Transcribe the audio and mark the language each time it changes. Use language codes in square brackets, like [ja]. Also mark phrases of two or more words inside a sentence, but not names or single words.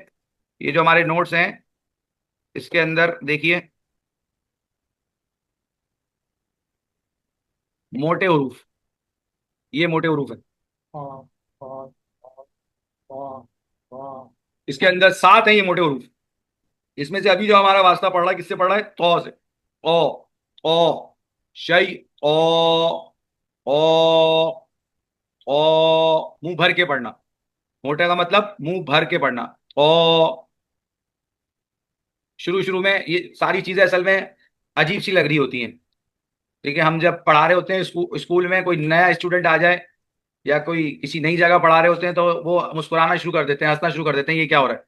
[ur] یہ جو ہمارے نوٹس ہیں اس کے اندر دیکھیے، موٹے حروف، یہ موٹے حروف ہیں. اس کے اندر 7 ہیں یہ موٹے حروف. اس میں سے ابھی جو ہمارا واسطہ پڑھ رہا ہے کس سے پڑھ رہا ہے؟ تو سے. او، او، شی، او، او، او. منہ بھر کے پڑھنا. موٹے کا مطلب منہ بھر کے پڑھنا. او. شروع میں یہ ساری چیزیں اصل میں عجیب سی لگ رہی ہوتی ہیں. ٹھیک ہے. ہم جب پڑھا رہے ہوتے ہیں اسکول میں کوئی نیا اسٹوڈنٹ آ جائے یا کوئی کسی نئی جگہ پڑھا رہے ہوتے ہیں تو وہ مسکرانا شروع کر دیتے ہیں، ہنسنا شروع کر دیتے ہیں، یہ کیا ہو رہا ہے؟